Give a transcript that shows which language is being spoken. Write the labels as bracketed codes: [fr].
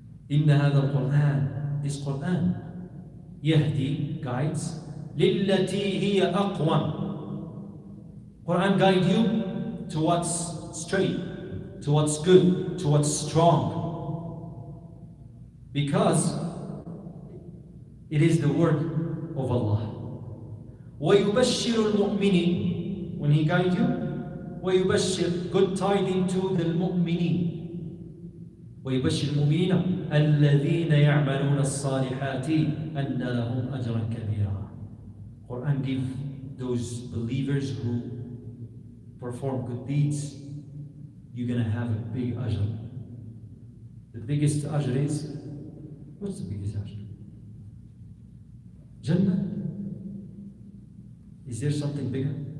[ar] إِنَّ هَذَا الْقُرْآنَ, [en] this Quran, [ar] يهدي, [en] guides, [ar] لِلَّتِي هِيَ أَقْوَمُ. [en] Quran guide you to what's straight, to what's good, to what's strong. Because it is the word of Allah. [ar] وَيُبَشِّرُ الْمُؤْمِنِينَ. [en] When He guides you, [ar] وَيُبَشِّرُ, [en] good tidings to the mu'mineen. [ar] ويبشر المؤمنين الذين يعملون الصالحات أن لهم أجرا كبيرا. [en] Quran give those believers who perform good deeds, you're gonna have a big ajr. The biggest ajr is, what's the biggest ajr? Jannah? Is there something bigger?